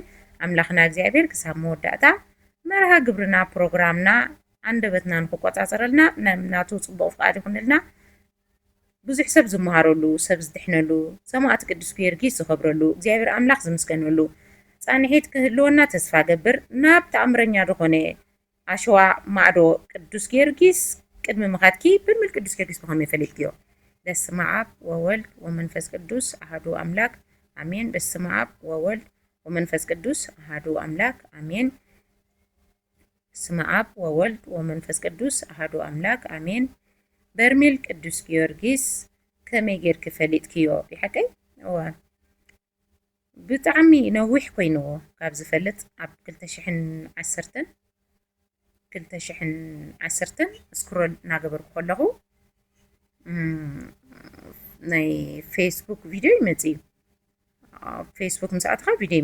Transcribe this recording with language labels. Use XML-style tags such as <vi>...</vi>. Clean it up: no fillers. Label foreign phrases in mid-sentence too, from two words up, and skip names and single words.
<ti>ኣምላኽና እግዚኣብሔር ክሳብ መወዳእታ መርሃ ግብርና ፕሮግራምና አንደበትና ንክቆፃፀረልና ናቱ ፅቡቅ ፍቃድ ይኹንልና ብዙሕ ሰብ ዝመሃረሉ ሰብ ዝድሕነሉ ሰማዕቲ ቅዱስ ጊዮርጊስ ዝኸብረሉ እግዚኣብሔር ኣምላኽ ዝምስገነሉ ፃንሒት ክህልወና ተስፋ ገብር ናብ ተኣምረኛ ዝኾነ ኣሸዋ ማዕዶ ቅዱስ ጊዮርጊስ ቅድሚ ምኻድኪ ብድምል ቅዱስ ጊዮርጊስ ብኸመይ ፈሊጥክዮ</ti> <gez>በስመ አብ ወወልድ ወመንፈስ ቅዱስ አሐዱ አምላክ አሜን። በስመ አብ ወወልድ ወመንፈስ ቅዱስ አሐዱ አምላክ አሜን። በስመ አብ ወወልድ ወመንፈስ ቅዱስ አሐዱ አምላክ አሜን።</gez> <ti>በርሜል ቅዱስ ጊዮርጊስ ከመይ ጌርክ ፈሊጥክዮ ብሓቀይ እዋ ብጣዕሚ ነዊሕ ኮይኑዎ ካብ ዝፈልጥ ኣብ 2010 ስክሮል እናገበርኩ ከለኹ ናይ ፌስቡክ ቪድዮ ይመጽዩ ፌስቡክ ምስኣትኻ ቪድዮ</ti>